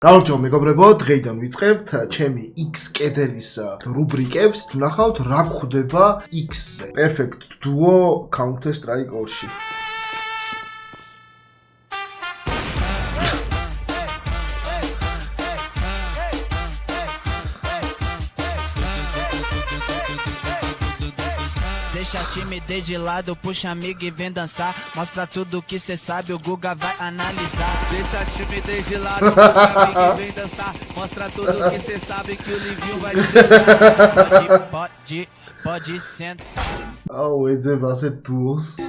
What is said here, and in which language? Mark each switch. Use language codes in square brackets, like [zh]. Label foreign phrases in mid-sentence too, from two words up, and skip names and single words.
[ka] გამარჯობა მეგობრებო, დღეიდან ვიწყებთ ჩემი X კედელის რუბრიკებს. ვნახავთ რა გვხვდება X-ზე. Perfect Duo Counter Strike 2-ში. [pt] Deixa timidez de lado, puxa amigo e vem dançar. Mostra tudo que cê sabe, o Guga vai analisar. Deixa timidez de lado, puxa amigo e vem dançar. Mostra tudo que cê sabe, que o Livinho vai dançar. Pode sentar. Au, [ka] ეძება ასეთ duos.